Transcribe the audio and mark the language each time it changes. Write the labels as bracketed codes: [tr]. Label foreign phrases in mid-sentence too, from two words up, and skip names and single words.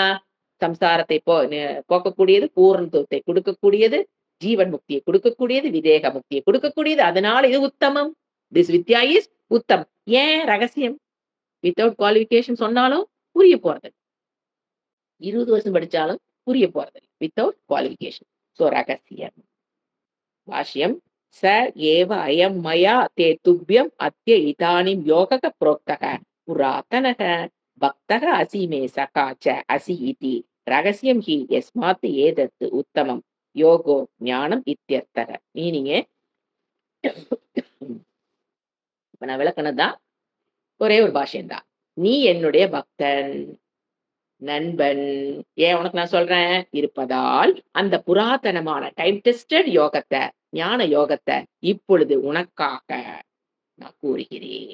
[ta] சம்சாரத்தை போக்கக்கூடியது, பூரணத்துவத்தை கொடுக்கக்கூடியது, ஜீவன் முக்தியை கொடுக்கக்கூடியது, விதேக முக்தியை கொடுக்கக்கூடியது. அதனால இது உத்தமம். திஸ் வித்யா இஸ் உத்தம். ஏன் ரகசியம்? [en] without qualification [ta] சொன்னாலும் புரிய போறது. 20 வருஷம் படிச்சாலும் புரிய போறது. [en] without qualification. [ta] சோ ரகசியம். [sa] भाष्यं स एव अयं मया ते तुभ्यम् अद्य इदानीं योगः प्रोक्तः पुरातनः भक्तः असि मे सखा च असि इति रहस्यं हि यस्मात् एतत् उत्तमं योगः ज्ञानम् इत्यर्थः. [ta] மீனிங் இப்ப நான் விளக்குனதுதான் ஒரே ஒரு பாஷ்யம் தான். நீ என்னுடைய பக்தன், நண்பன். ஏன் உனக்கு நான் சொல்றேன்? இருப்பதால் அந்த புராதனமான [en] time tested [ta] யோகத்தை, ஞான யோகத்தை இப்பொழுது உனக்காக நான் கூறுகிறேன்.